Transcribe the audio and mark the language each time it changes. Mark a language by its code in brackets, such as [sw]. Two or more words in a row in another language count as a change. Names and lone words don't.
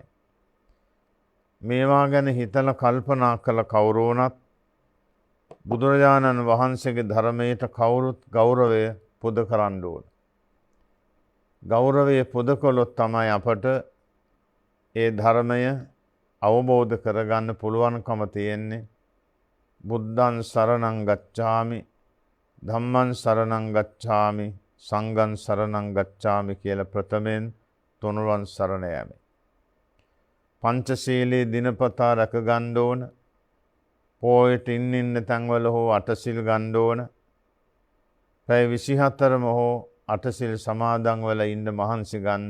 [si] මේවා ගැන හිතලා කල්පනා කළ කවුරු වුණත් බුදුරජාණන් වහන්සේගේ ධර්මයට කවුරුත් ගෞරවය පුද කරන්න ඕන. ගෞරවය පුද කළොත් තමයි අපට ඒ ධර්මය අවබෝධ කරගන්න පුළුවන්කම තියෙන්නේ. [pi] බුද්ධං සරණං ගච්ඡාමි, ධම්මං සරණං ගච්ඡාමි, සංඝං සරණං ගච්ඡාමි [si] කියලා ප්‍රථමයෙන් තුනුරුවන් සරණ යෑම. පංචශීලයේ දිනපතා රැක ගන්න ඕන. පොයට ඉන්න තැන්වල හෝ අටසිල් ගන්න ඕන. පැය 24ම හෝ අටසිල් සමාදන් වෙලා ඉන්න මහන්සි ගන්න.